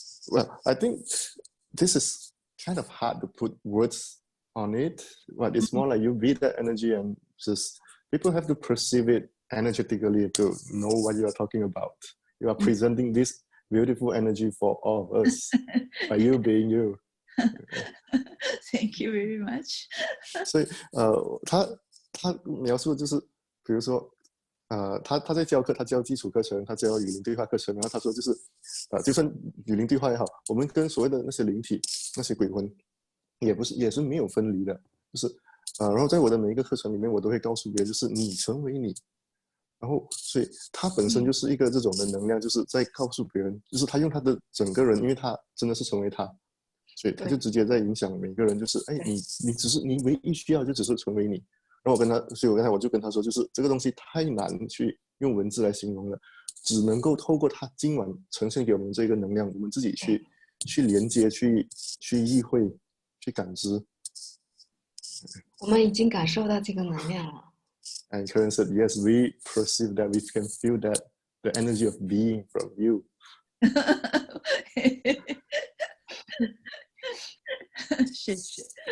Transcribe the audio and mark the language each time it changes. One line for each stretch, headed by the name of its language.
English: Well, I think this is kind of hard to put words on it, but it's more like you be that energy and just people have to perceive it energetically to know what you are talking about. You are presenting this beautiful energy for all of us by you being you. Thank you very much.
Chinese: 所以他描述就是，比如说他在教课，他教基础课程，他教语音对话课程，然后他说就是就算语音对话也好，我们跟所谓的那些灵体、那些鬼魂也是没有分离的，就是然后在我的每一个课程里面，我都会告诉别人，就是你成为你。然后，所以他本身就是一个这种的能量，就是在告诉别人，就是他用他的整个人，因为他真的是成为他，所以他就直接在影响每个人，就是哎，你只是你唯一需要就只是成为你。然后所以我刚才我就跟他说，就是这个东西太难去用文字来形容了，只能够透过他今晚呈现给我们这个能量，我们自己去连接、去意会、去感知。我们已经感受到这个能量了。
English: And Karen said, yes, we perceive that, we can feel that, the energy of being from you.
Chinese: 谢谢。